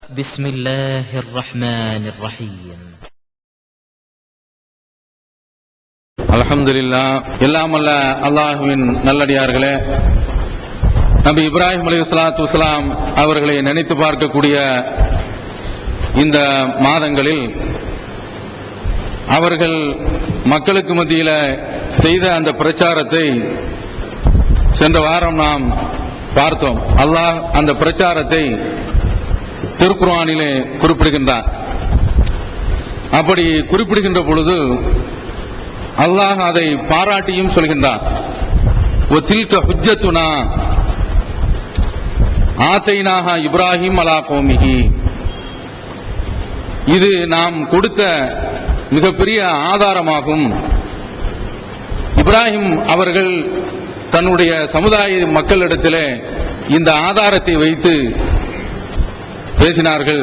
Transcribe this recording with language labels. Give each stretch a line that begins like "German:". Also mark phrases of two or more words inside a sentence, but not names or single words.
Arabic: بسم الله الرحمن الرحيم.
Tamil: அல்ஹம்துலில்லாஹ். எல்லாம் அல்ல அல்லாஹ்வின் நல்லடியார்களே, நபி இப்ராஹிம்
Arabic: عليه الصلاة والسلام
Tamil: அவர்களை நினைத்து பார்க்கக்கூடிய இந்த மாதங்களில் அவர்கள் மக்களுக்கு மத்தியில் செய்த அந்த பிரச்சாரத்தை சென்ற வாரம் நாம் பார்த்தோம். அல்லாஹ் அந்த பிரச்சாரத்தை திருக்குர்ஆனிலே குறிப்பிடுகின்றார். அப்படி குறிப்பிடுகின்ற பொழுது அல்லாஹ் அதை பாராட்டியும் சொல்கின்றார்.
Arabic: وَتِلْكَ حُجَّتُنَا آتَيْنَاهَا إِبْرَاهِيمَ عَلَى قَوْمِهِ.
Tamil: இது நாம் கொடுத்த மிகப்பெரிய ஆதாரமாகும். இப்ராஹிம் அவர்கள் தன்னுடைய சமுதாய மக்களிடத்திலே இந்த ஆதாரத்தை வைத்து பேசினார்கள்.